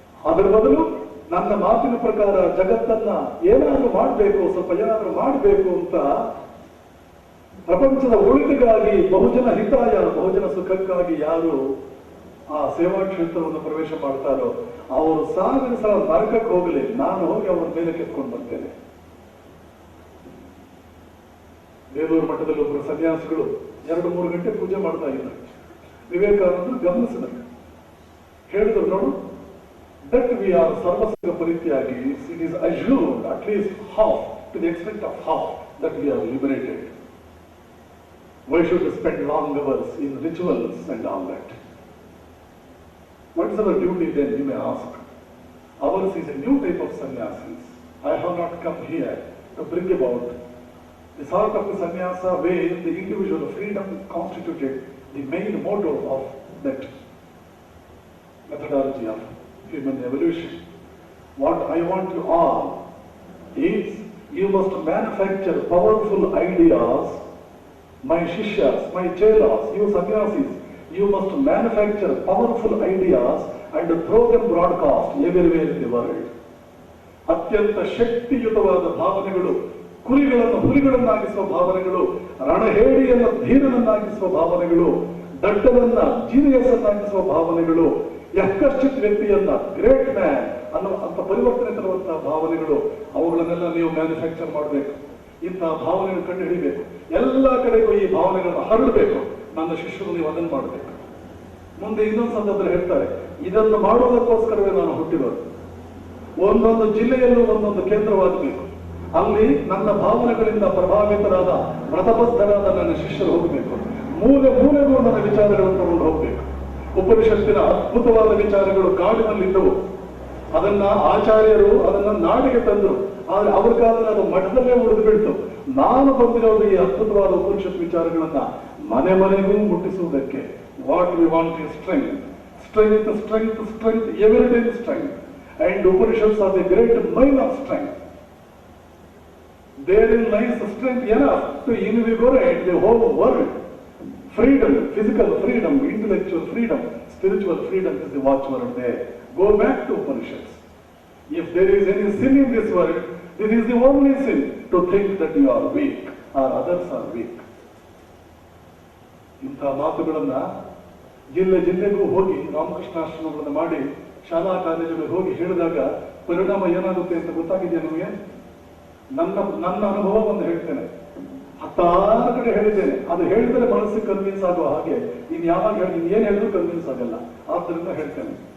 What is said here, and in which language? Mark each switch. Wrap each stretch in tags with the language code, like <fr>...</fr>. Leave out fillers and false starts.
<kn>ಅದರ ಬದಲು ನನ್ನ ಮಾತಿನ ಪ್ರಕಾರ ಜಗತ್ತನ್ನ ಏನಾದ್ರೂ ಮಾಡಬೇಕು, ಸ್ವಲ್ಪ ಏನಾದ್ರೂ ಮಾಡಬೇಕು ಅಂತ ಪ್ರಪಂಚದ ಒಳಿತಿಗಾಗಿ, ಬಹುಜನ ಹಿತಾಯ, ಬಹುಜನ ಸುಖಕ್ಕಾಗಿ ಯಾರು ಆ ಸೇವಾ ಕ್ಷೇತ್ರವನ್ನು ಪ್ರವೇಶ ಮಾಡ್ತಾರೋ ಅವರು 1000 ಸಲ ನರಕಕ್ಕೆ ಹೋಗಲಿ, ನಾನು ಹೋಗಿ ಅವರ ಮೇಲೆ ಕೆತ್ಕೊಂಡು ಬರ್ತೇನೆ. ಬೇಲೂರು ಮಠದಲ್ಲಿ ಒಬ್ಬರು ಸನ್ಯಾಸಿಗಳು 2-3 ಗಂಟೆ ಪೂಜೆ ಮಾಡ್ತಾ ಇದ್ದಾರೆ. ವಿವೇಕಾನಂದರು ಗಮನಿಸಿದರು, ಹೇಳಿದ್ರು, ನೋಡು,</kn> <en>that we are sarvasanga parityagis, it is assured at least half, to the extent of half, that we are liberated. Why should we spend long hours in rituals and all that? What is our duty then, you may ask? Ours is a new type of sannyasis. I have not come here to bring about the sort of the sannyasa way the individual freedom constituted the main motto of that methodology of human evolution. What I want you all is, you must manufacture powerful ideas My Shishyas, my Chelas, you Sannyasis, you must manufacture powerful ideas and throw them broadcast everywhere in the world.</en> <kn>ಅತ್ಯಂತ ಶಕ್ತಿಯುತವಾದ ಭಾವನೆಗಳು, ಕುರಿಗಳನ್ನು ಹುಲಿಗಳನ್ನಾಗಿಸುವ ಭಾವನೆಗಳು, ರಣಹೇಡಿಯನ್ನು ಧೀರನನ್ನಾಗಿಸುವ ಭಾವನೆಗಳು, ದಡ್ಡನನ್ನ genius ಅನ್ನಾಗಿಸುವ ಭಾವನೆಗಳು, ಯಕ್ಕಶ್ಚಿತ್ ವ್ಯಕ್ತಿಯನ್ನ great man ಅಂತ ಪರಿವರ್ತನೆ ತರುವಂತಹ ಭಾವನೆಗಳು, ಅವುಗಳನ್ನೆಲ್ಲ ನೀವು ಮ್ಯಾನುಫ್ಯಾಕ್ಚರ್ ಮಾಡಬೇಕು. ಇಂತಹ ಭಾವನೆಗಳು ಕಂಡು ಹಿಡಿಬೇಕು. ಎಲ್ಲ ಕಡೆಗೂ ಈ ಭಾವನೆಗಳನ್ನು ಹರಡಬೇಕು. ನನ್ನ ಶಿಷ್ಯರು ನೀವು ಅದನ್ನು ಮಾಡಬೇಕು. ಮುಂದೆ ಇನ್ನೊಂದು ಸಂದರ್ಭದಲ್ಲಿ ಹೇಳ್ತಾರೆ, ಇದನ್ನು ಮಾಡುವುದಕ್ಕೋಸ್ಕರವೇ ನಾನು ಹುಟ್ಟಿರೋದು. ಒಂದೊಂದು ಜಿಲ್ಲೆಯಲ್ಲೂ ಒಂದೊಂದು ಕೇಂದ್ರವಾಗಬೇಕು. ಅಲ್ಲಿ ನನ್ನ ಭಾವನೆಗಳಿಂದ ಪ್ರಭಾವಿತರಾದ ವ್ರತಬದ್ಧರಾದ ನನ್ನ ಶಿಷ್ಯರು ಹೋಗಬೇಕು. ಮೂಲೆ ಮೂಲೆಗೂ ನನ್ನ ವಿಚಾರಗಳನ್ನು ತಗೊಂಡು ಹೋಗಬೇಕು. ಉಪನಿಷತ್ತಿನ ಅದ್ಭುತವಾದ ವಿಚಾರಗಳು ಕಾಡಿನಲ್ಲಿದ್ದವು. ಅದನ್ನ ಆಚಾರ್ಯರು ಅದನ್ನ ನಾಡಿಗೆ ತಂದರು. ಆದ್ರೆ ಅವ್ರ ಕಾಲದಲ್ಲಿ ಅದು ಮಠದಲ್ಲೇ ಉಳಿದು ಬಿಡ್ತು. ನಾನು ಬಂದಿರೋದು ಈ ಅದ್ಭುತವಾದ ಉಪನಿಷತ್ ವಿಚಾರಗಳನ್ನ ಮನೆ ಮನೆಗೂ ಮುಟ್ಟಿಸುವುದಕ್ಕೆ.</kn> <en>What we want is strength, strength, strength, strength, every day strength. And Upanishads are the great mine of strength. Therein lies the strength enough to invigorate the whole world. Freedom, physical freedom, intellectual freedom, spiritual freedom is the watchword there. Go back to Upanishads. If there is any sin in this world, this is the only sin, to think that you are weak or others are weak.</en> <kn>ಇಂಥ ಮಾತುಗಳನ್ನ ಜಿಲ್ಲೆ ಜಿಲ್ಲೆಗೂ ಹೋಗಿ ರಾಮಕೃಷ್ಣಾಶ್ರಮಗಳನ್ನು ಮಾಡಿ ಶಾಲಾ ಕಾಲೇಜುಗಳಿಗೆ ಹೋಗಿ ಹೇಳಿದಾಗ ಪರಿಣಾಮ ಏನಾಗುತ್ತೆ ಅಂತ ಗೊತ್ತಾಗಿದೆಯಾ ನಿಮಗೆ? ನನ್ನ ಅನುಭವವನ್ನು ಹೇಳ್ತೇನೆ. 16 ಕಡೆ ಹೇಳಿದ್ದೇನೆ. ಅದು ಹೇಳಿದರೆ ಮನಸ್ಸಿಗೆ ಕನ್ವಿನ್ಸ್ ಆಗುವ ಹಾಗೆ ಇನ್ ಯಾವಾಗ ಹೇಳಿ ಏನ್ ಹೇಳಿದ್ರು ಕನ್ವಿನ್ಸ್ ಆಗಲ್ಲ. ಆದ್ದರಿಂದ ಹೇಳ್ತೇನೆ.</kn>